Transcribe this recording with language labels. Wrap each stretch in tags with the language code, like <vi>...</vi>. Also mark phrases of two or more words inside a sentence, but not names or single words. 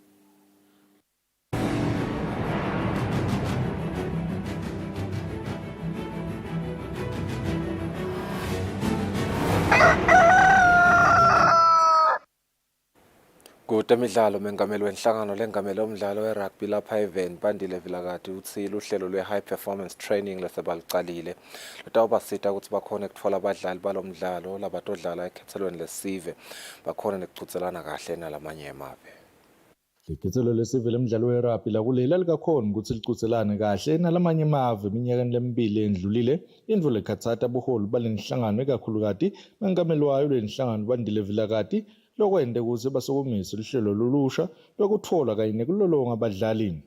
<ss>Kutemidlalo mengameli wenhlangano lengameli omdlalo werugby lapha event Bandile Vilakati uthile uhlelo lwe-</ss> <en>high performance training</en> <ss>lesebalicalile lutawubasita ukuthi bakhone ukutfola abadlali balomdlalo labatodlala ekhethelweni lesive bakhone nekuchutselana kahle nalamanye emave. Ikhethelo lesive lemidlalo werugby lakulela likakhona ukuthi lichutselane kahle nalamanye emave eminyakeni lemibili endlulile indvo lekhatsata buholi balenhlangano ekakhulukati mengameli wayo lenhlangano Bandile Vilakati lokwende ukuze basukumise lihlelo lolusha lokutfola kanye nekulolonga abadlali.</ss>